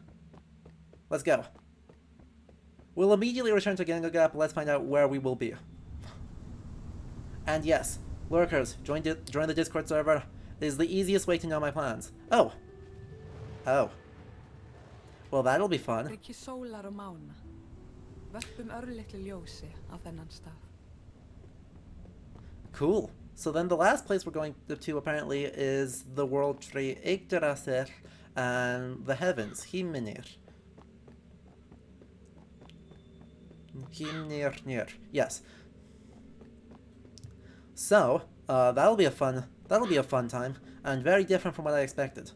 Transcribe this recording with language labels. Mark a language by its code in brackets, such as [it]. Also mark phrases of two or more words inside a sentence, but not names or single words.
[en] Let's go. We'll immediately return to Ginnungagap. Let's find out where we will be. And yes, lurkers, join the Discord server. It is the easiest way to know my plans. Oh. Well, that'll be fun. [is] Ríki sólar og mána. Vörpum örlitlu ljósi á þennan stað. [en] Cool. So then the last place we're going to apparently is the world tree Yggdrasil and the heavens, Himnir. Himnir. Yes. So, that'll be a fun time, and very different from what I expected.